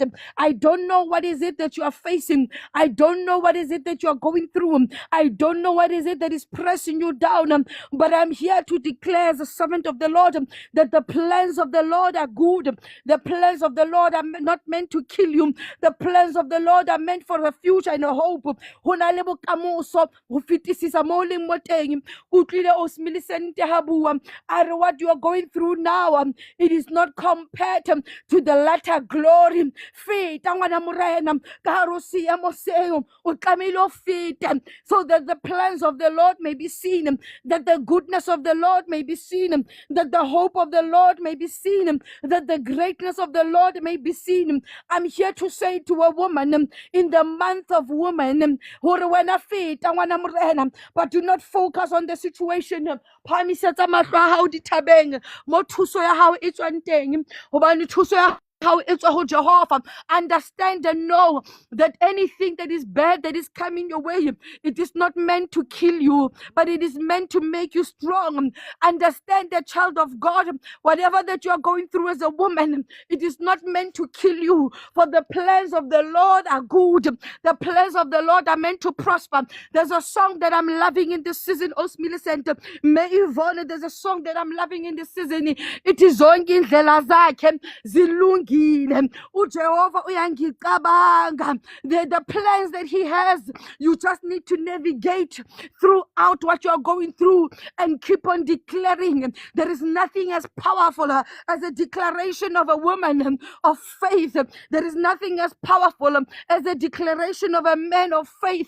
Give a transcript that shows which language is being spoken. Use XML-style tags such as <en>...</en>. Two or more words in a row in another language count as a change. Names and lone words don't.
<en>I don't know what is it that you are facing. I don't know what is it that you are going through. I don't know what is it that is pressing you down. But I'm here to declare as a servant of the Lord that the plans of the Lord are good. The plans of the Lord are not meant to kill you. The plans of the Lord are meant for a future and a hope.</en> <st>Ho na le bokamoso ho fetisisa mo leng mo teng. Utlwile Osmillicent ha bua,</st> <en>are what you are going through now, it is not compared to the latter glory.</en> <st>Feta ngwana morena ka hare ho seemo seo, o tlamehile o fete,</st> <en>so that the plans of the Lord may be seen, that the goodness of the Lord may be seen, that the hope of the Lord may be seen, that the greatness of the Lord may be seen. I'm here to say to a woman in the month of woman, but do not focus on the situation.</en> <st>Phamisetsa mahlo a hao dithabeng, mo thuso ya hao e tswang teng, hobane thuso ya</st> <en>how it's a</en> <st>Jehovah.</st> <en>Understand and know that anything that is bad that is coming your way, it is not meant to kill you, but it is meant to make you strong. Understand that, child of God, whatever that you are going through as a woman, it is not meant to kill you, for the plans of the Lord are good. The plans of the Lord are meant to prosper. There's a song that I'm loving in this season, Osmillicent. There's a song that I'm loving in this season. It is</en> <zu>zonke indlela zakhe zilungile. uJehova uyangicabanga.</zu> <en>The plans that he has, you just need to navigate throughout what you are going through and keep on declaring. There is nothing as powerful as a declaration of a woman of faith. There is nothing as powerful as a declaration of a man of faith.</en>